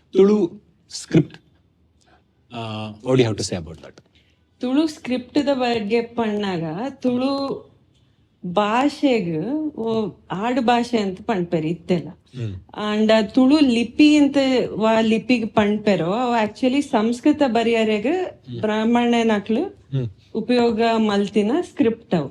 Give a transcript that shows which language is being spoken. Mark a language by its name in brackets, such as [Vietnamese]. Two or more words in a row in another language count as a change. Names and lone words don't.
[Tulu] ತುಳು ಸ್ಕ್ರಿಪ್ಟ್, [English] what do you have to say about that? [Tulu] ತುಳು ಸ್ಕ್ರಿಪ್ಟ್ದ ಬಗ್ಗೆ ಪಣ್ಣಾಗ ತುಳು ಭಾಷೆಗೆ ಆಡು ಭಾಷೆ ಅಂತ ಪಣ್ಪೇರು ಇತ್ತೆಲ್ಲ. ಅಂಡ್ ತುಳು ಲಿಪಿ ಅಂತ ಲಿಪಿಗೆ ಪಣ್ಪೇರೋ ಅವು ಆಕ್ಚುಲಿ ಸಂಸ್ಕೃತ ಬರೆಯರೆಗೆ ಬ್ರಾಹ್ಮಣನಕ್ಲು ಉಪಯೋಗ ಮಲ್ತಿನ ಸ್ಕ್ರಿಪ್ಟ್ ಅವು.